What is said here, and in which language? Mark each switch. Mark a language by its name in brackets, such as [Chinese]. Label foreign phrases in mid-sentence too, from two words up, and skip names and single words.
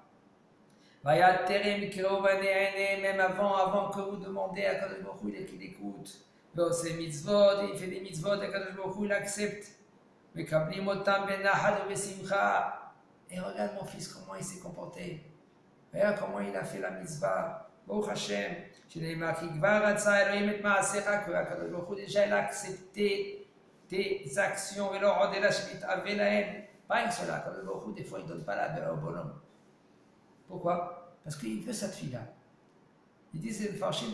[French] Même avant que vous demandez à Kadosh Baruch Hu, il écoute. C'est mitzvot, il fait des mitzvot, et Kadosh Baruch Hu, il accepte. Et regarde mon fils, comment il s'est comporté. Regarde comment il a fait la mitzvah. [Hebrew] ברוך השם. [French] Déjà il a accepté tes actions. Pas que cela. Des fois il ne donne pas la belle au bonhomme. Pourquoi? Parce qu'il veut cette fille-là. Il dit c'est le farchim.